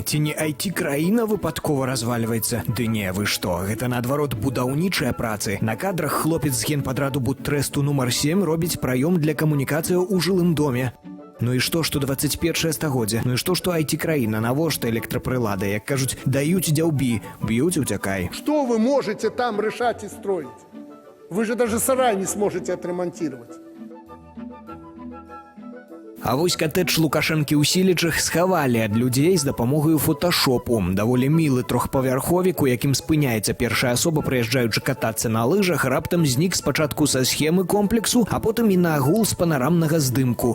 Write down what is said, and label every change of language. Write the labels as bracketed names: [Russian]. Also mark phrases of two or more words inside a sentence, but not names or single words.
[Belarusian] Ці не IT-краіна выпадкова развальваецца? Ды не, вы што, гэта наадварот будаўнічыя працы. На кадрах хлопец з генпадраду Будтрэсту нумар 7 робіць праём для камунікацыяў у жылым доме. Ну і што 21 стагоддзе? Ну і што IT-краіна? Навошта электрапрылады? Як кажуць, даюць дзяўбі, б'юць уцякай. [Russian] Что вы можете там решать и строить? Вы же даже сарай не сможете отремонтировать. [Belarusian] А вось катэдж Лукашэнкі ў Сілічах схавалі ад людзей з дапамогаю фоташопу. Даволі мілы трохпавярховік, у якім спыняецца першая асоба, прыязджаючы катацца на лыжах, раптам знік спачатку са схемы комплексу, а потым і на агул з панарамнага здымку.